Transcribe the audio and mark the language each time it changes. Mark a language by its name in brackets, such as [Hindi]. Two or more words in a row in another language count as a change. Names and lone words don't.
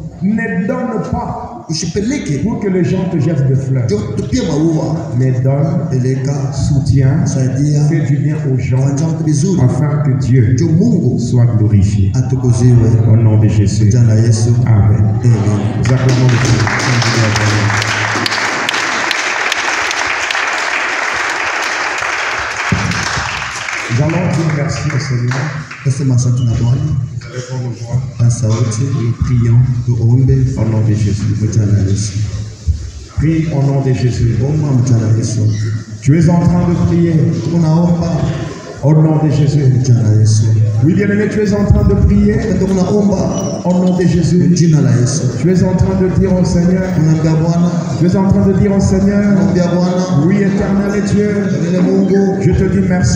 [French] Ne donne pas [Swahili] Usipeleke [French] pour que les gens te jettent des fleurs. [Swahili] ndio tupie maua. [French] Mais donne, [Swahili] Peleka, [French] soutiens, [Swahili] saidia, [French] fais du bien aux gens [Swahili] fanya vitu vizuri. [French] afin que Dieu [Swahili] Ndio Mungu [French] soit glorifié. [Swahili] atukuziwe. [French] Au nom de Jésus. [Swahili] Jina la Yesu. Amen. Amen. [French] Nous acclamons le Seigneur. Nous allons dire merci au Seigneur. [Swahili] Nasema asante na Bwana. [French] Lèvons nos voix. [Swahili] Kwa sauti [French] Nous prions [Swahili] tuombe [French] au nom de Jésus. [Swahili] jina la Yesu. [French] Prie au nom de Jésus. [Swahili] Omba jina la Yesu. [French] Tu es en train de prier [Swahili] Tunaomba [French] au nom de Jésus. [Swahili] jina la Yesu. [French] Oui, bien-aimé, tu es en train de prier [Swahili] Tunaomba [French] au nom de Jésus. [Swahili] jina la Yesu. [French] Tu es en train de dire au Seigneur, [Swahili] Tunaambia Bwana [French] Je suis en train de dire au Seigneur, oui, éternel Dieu, je te dis merci.